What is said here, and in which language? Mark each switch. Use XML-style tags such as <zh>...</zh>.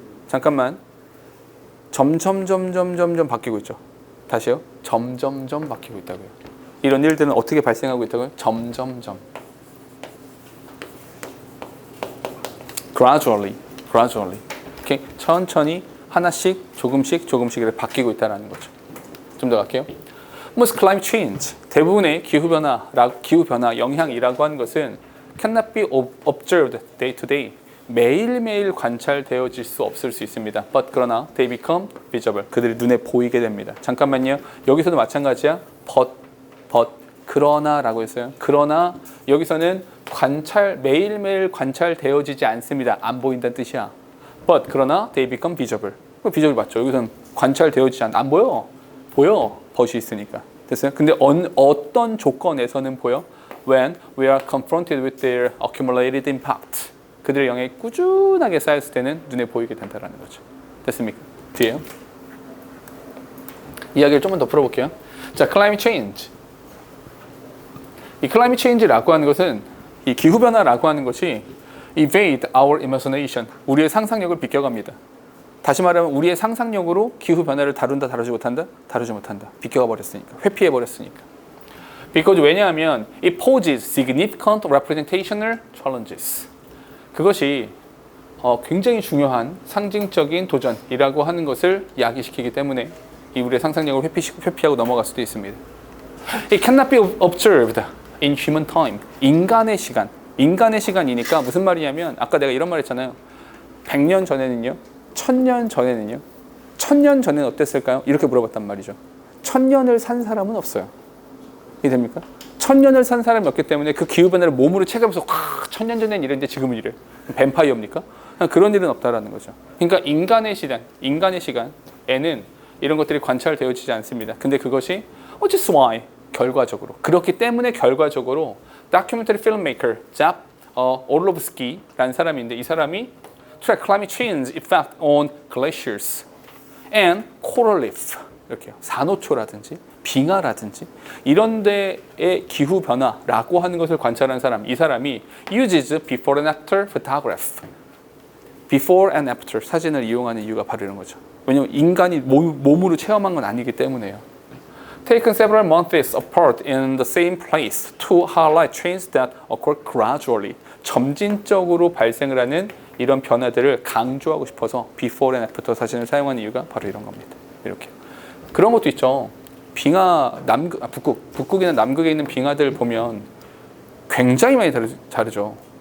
<ko>잠깐만. 점점 바뀌고 있죠. 다시요. 점점 바뀌고 있다고요. 이런 일들은 어떻게 발생하고 있다고요? 점점점.</ko> <en>Gradually. Okay?</en> <ko>천천히 하나씩 조금씩 이렇게 바뀌고 있다는 거죠. 좀 더 갈게요.</ko> <en>Most climate change,</en> <ko>대부분의 기후변화 영향이라고 하는 것은</ko> <en>cannot be observed day to day.</en> <ko>매일매일 관찰되어질 수 없을 수 있습니다.</ko> <en>But</en> <ko>그러나</ko> <en>they become visible.</en> <ko>그들이 눈에 보이게 됩니다. 잠깐만요. 여기서도 마찬가지야. But 그러나라고 했어요. 그러나 여기서는 매일매일 관찰되어지지 않습니다. 안 보인다는 뜻이야.</ko> <en>But</en> <ko>그러나</ko> <en>they become visible.</en> <ko>visible 맞죠? 여기서는 관찰되어지지 안 보여. 보여. 벗이 있으니까. 됐어요? 근데 어떤 조건에서는 보여?</ko> <en>When we are confronted with their accumulated impact.</en> <ko>그들의 영향이 꾸준하게 쌓였을 때는 눈에 보이게 된다는 거죠. 됐습니까? 뒤에요. 이야기를 조금 더 풀어볼게요. 자, climate change. 이 climate change라고 하는 것은 이 기후변화라고 하는 것이</ko> <en>evade our imagination.</en> <ko>우리의 상상력을 비껴갑니다. 다시 말하면 우리의 상상력으로 기후변화를 다루지 못한다? 다루지 못한다. 비껴가 버렸으니까. 회피해 버렸으니까. Because 왜냐하면</ko> <en>it poses significant representational challenges.</en> <ko>그것이 굉장히 중요한 상징적인 도전이라고 하는 것을 야기시키기 때문에 이 우리의 상상력을 회피하고 넘어갈 수도 있습니다.</ko> <en>It cannot be observed in human time.</en> <ko>인간의 시간이니까 무슨 말이냐면 아까 내가 이런 말 했잖아요. 100년 전에는요. 1000년 전에는요. 1000년 전에는 어땠을까요? 이렇게 물어봤단 말이죠. 1000년을 산 사람은 없어요. 이해됩니까? 1000년을 산 사람이 없기 때문에 그 기후변화를 몸으로 체감해서 1000년 전엔 이랬는데 지금은 이래. 뱀파이어입니까? 그런 일은 없다라는 거죠. 그러니까 인간의 시간에는 이런 것들이 관찰되어지지 않습니다. 근데 그것이</ko> <en>just why</en> <ko>결과적으로 그렇기 때문에 결과적으로 다큐멘터리 필름메이커 잡 올로브스키라는 사람인데 이 사람이</ko> <en>track climate change effect on glaciers and coral reef.</en> <ko>이렇게요. 산호초라든지 빙하라든지 이런 데의 기후 변화라고 하는 것을 관찰한 사람, 이 사람이</ko> <en>uses before and after photograph.</en> <ko>before and after 사진을 이용하는 이유가 바로 이런 거죠. 왜냐면 인간이 몸으로 체험한 건 아니기 때문에요.</ko> <en>Taken several months apart in the same place to highlight changes that occur gradually.</en> <ko>점진적으로 발생을 하는 이런 변화들을 강조하고 싶어서 before and after 사진을 사용하는 이유가 바로 이런 겁니다. 이렇게. 그런 것도 있죠. 빙하 북극이나 남극에 있는 빙하들 보면 굉장히 많이 다르죠.</ko>